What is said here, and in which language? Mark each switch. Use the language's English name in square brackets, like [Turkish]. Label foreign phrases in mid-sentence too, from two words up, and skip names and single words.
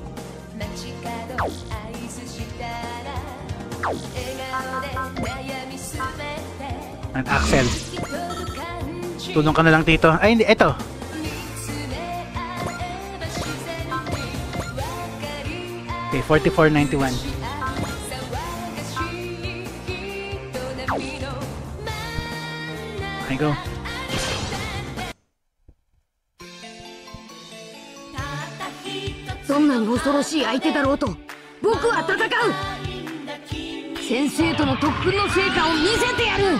[Filipino] At Axel. Tulong ka na lang dito. Ay, hindi. Eto. Okay, 44.91. Okay, go. [Japanese] どんなに恐ろしい相手だろうと僕は戦う先生との特訓の成果を見せてやる